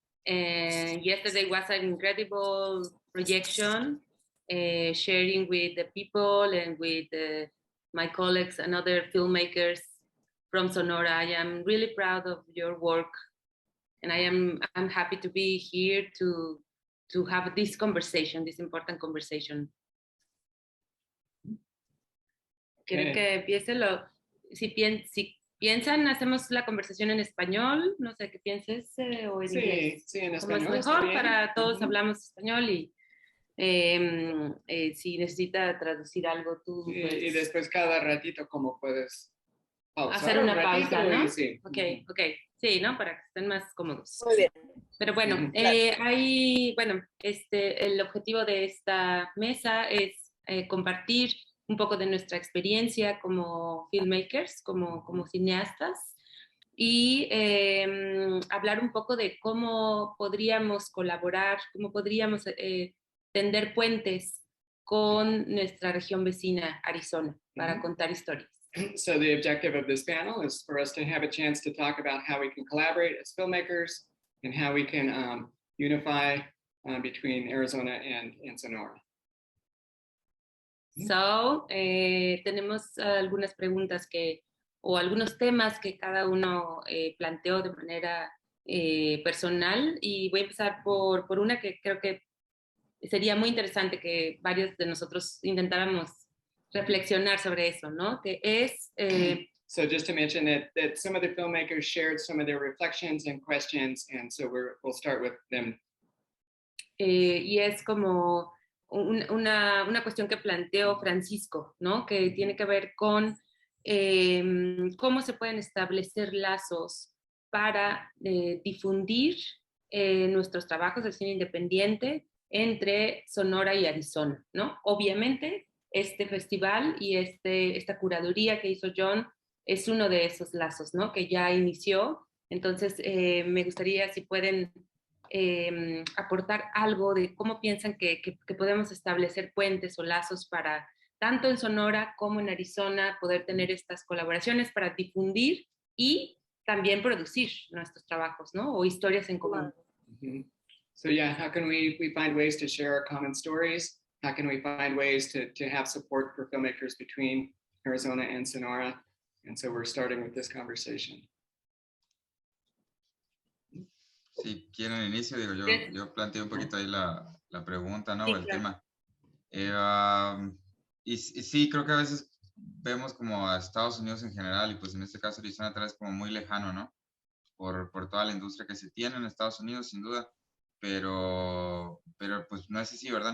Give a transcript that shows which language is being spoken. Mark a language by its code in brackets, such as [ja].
[en] And yesterday was an incredible projection, sharing with the people and with my colleagues and other filmmakers from Sonora. I am really proud of your work, and I'm happy to be here to have this conversation, this important conversation. [es] Quiero que empiece si piensan, hacemos la conversación en español, no sé qué pienses, o en inglés. Sí, en español. Como es mejor para todos, hablamos español y si necesita traducir algo tú. Pues, y después cada ratito como puedes pausar hacer una pausa, ¿no? Sí. Okay. Sí, ¿no? Para que estén más cómodos. Muy bien. Pero bueno, el objetivo de esta mesa es compartir un poco de nuestra experiencia como filmmakers, como cineastas, y hablar un poco de cómo podríamos colaborar, cómo podríamos tender puentes con nuestra región vecina, Arizona, para contar historias. [en] So the objective of this panel is for us to have a chance to talk about how we can collaborate as filmmakers and how we can unify between Arizona and Sonora. [es] So, tenemos algunas preguntas o algunos temas que cada uno planteó de manera personal, y voy a empezar por una que creo que sería muy interesante que varios de nosotros intentáramos reflexionar sobre eso, ¿no? Que es... [en] So just to mention that some of the filmmakers shared some of their reflections and questions, and so we'll start with them. [es] Y es como una cuestión que planteó Francisco, ¿no? Que tiene que ver con cómo se pueden establecer lazos para difundir nuestros trabajos de cine independiente entre Sonora y Arizona, ¿no? Obviamente, este festival y esta curaduría que hizo John es uno de esos lazos, ¿no? Que ya inició. Entonces, me gustaría si pueden aportar algo de cómo piensan que podemos establecer puentes o lazos para, tanto en Sonora como en Arizona, poder tener estas colaboraciones para difundir y también producir nuestros trabajos, ¿no? O historias en común. Mm-hmm. [en] So yeah, how can we find ways to share our common stories? How can we find ways to have support for filmmakers between Arizona and Sonora? And so we're starting with this conversation. [es] Si quieren inicio, digo, yo planteo un poquito ahí la pregunta, ¿no? Sí, O el claro. tema. Y sí, creo que a veces vemos como a Estados Unidos en general, y pues en este caso Arizona tal vez como muy lejano, ¿no? Por toda la industria que se tiene en Estados Unidos, sin duda, pero pues no es así, ¿verdad?